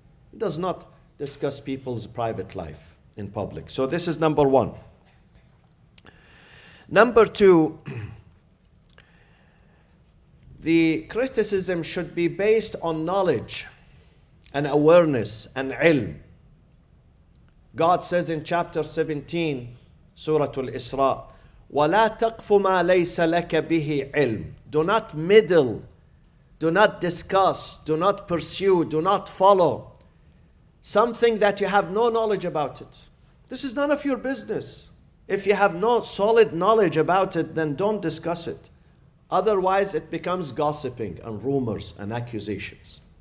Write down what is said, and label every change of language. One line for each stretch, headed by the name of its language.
English: He does not discuss people's private life in public. So this is number one. Number two, The criticism should be based on knowledge and awareness and ilm. God says in chapter 17, Surah Al-Isra,
Arabic: وَلَا تَقْفُ مَا لَيْسَ لَكَ بِهِ عِلْمٍ.
English: Do not meddle, do not discuss, do not pursue, do not follow something that you have no knowledge about it. This is none of your business. If you have no solid knowledge about it, then don't discuss it. Otherwise, it becomes gossiping and rumors and accusations.